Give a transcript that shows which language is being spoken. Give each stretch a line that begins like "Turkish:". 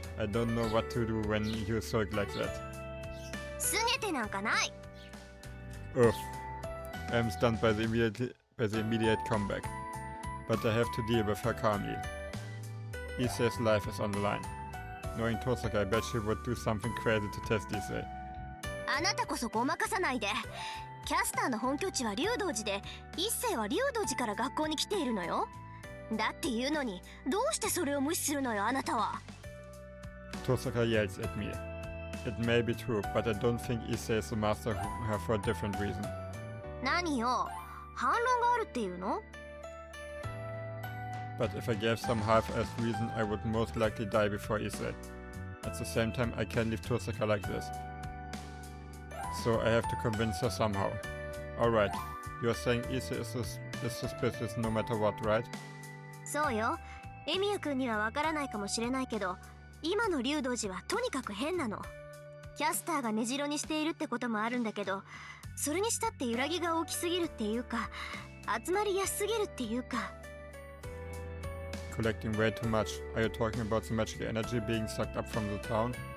English: I don't know what to do when you sulk like that. Oof. I'm stunned by the immediate comeback. But I have to deal with her calmly. Issei's life is on the line. Knowing Tosaka, I bet she would do something crazy to test Issei.
Japanese: あなたこそごまかさないで。キャスターの本拠地は竜道寺で、一星は竜道寺から学校に来ているのよ。だっていうのに、どうしてそれを無視するのよ、あなたは。
English: Tosaka yells at me. It may be true, but I don't think Issei is the master of her for a different reason.
Japanese: 何よ、反論があるっていうの？
English: But if I gave some half-assed reason, I would most likely die before Issei. At the same time, I can't leave Tosaka like this. So I have to convince her somehow. Alright, you're saying Issei is suspicious no matter what, right?
Japanese: そうよ。エミヤ君にはわからないかもしれないけど、今の竜道寺はとにかく変なの。キャスターが根城にしているってこともあるんだけど、それにしたって揺らぎが大きすぎるっていうか、集まりやすすぎるっていうか。
English: Collecting way too much. Are you talking about the magical energy being sucked up from the town?